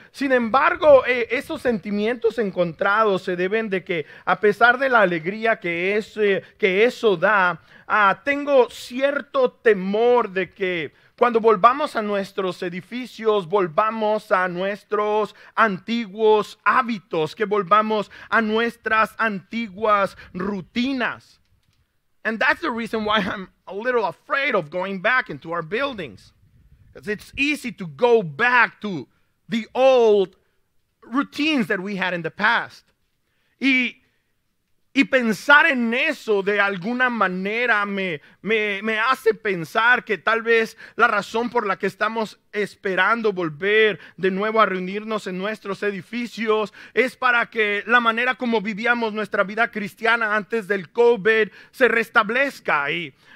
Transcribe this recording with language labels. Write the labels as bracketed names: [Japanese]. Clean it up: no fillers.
[Spanish] Sin embargo, esos sentimientos encontrados se deben de que, a pesar de la alegría que eso da, tengo cierto temor de que cuando volvamos a nuestros edificios, volvamos a nuestros antiguos hábitos, que volvamos a nuestras antiguas rutinas. [English] And that's the reason why I'm a little afraid of going back into our buildings. Because it's easy to go back to the old routines that we had in the past. [Spanish] Y pensar en eso de alguna manera me hace pensar que tal vez la razón por la que estamos esperando volver de nuevo a reunirnos en nuestros edificios es para que la manera como vivíamos nuestra vida cristiana antes del COVID se restablezca y